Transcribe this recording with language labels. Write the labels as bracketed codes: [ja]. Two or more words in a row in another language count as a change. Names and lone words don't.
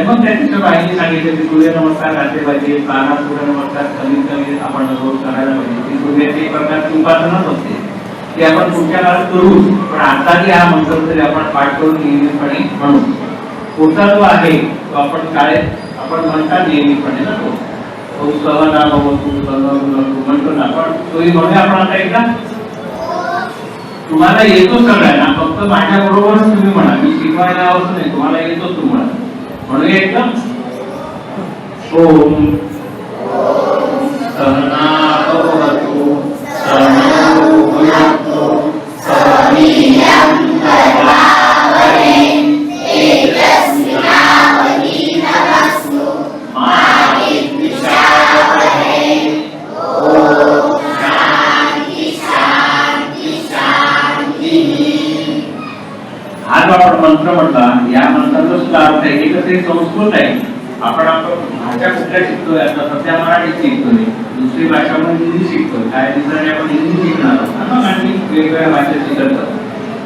[mr] मग त्याच्या बाईने सांगितलं की सूर्य नमस्कार घातले पाहिजे, 12 सूर्य नमस्कार कमीत कमी आपण रोज करायला पाहिजे. ती सूर्याची एक प्रकारची उपासनाच असते, ते आपण पुढच्या काळात करू. पण आताही हा मंत्र तरी आपण पाठ करून नियमितपणे म्हणू. पुढचा जो आहे तो आपण शाळेत आपण म्हणतात नेहमीपणे ना, तो [sa] सहना भवतु [mr] म्हणतो ना आपण, तोही म्हणूया आपण आता एकदा. तुम्हाला येतो सगळ्यांना, फक्त माझ्या बरोबरच तुम्ही म्हणा, मी शिकवायला आवडत नाही, तुम्हाला येतो तुम्हाला म्हणूया एकदम. [sa] ओम सहना भवतु सहनौ भुनक्तु सह वीर्यं करवावहै तेजस्विनावधीतमस्तु मा विद्विषावहै. ओम शांती शांती शांती. [mr] हा जो आपण मंत्र म्हटला, या मंत्राचा सुद्धा अर्थ आहे की ते संस्कृत आहे. आपण भाषा कुठल्या शिकतोय, आता सध्या मराठी शिकतोय, दुसरी भाषा म्हणून हिंदी शिकतोय, काय दिवसांनी आपण हिंदी शिकणार आहोत आणि वेगवेगळ्या भाषा शिकत.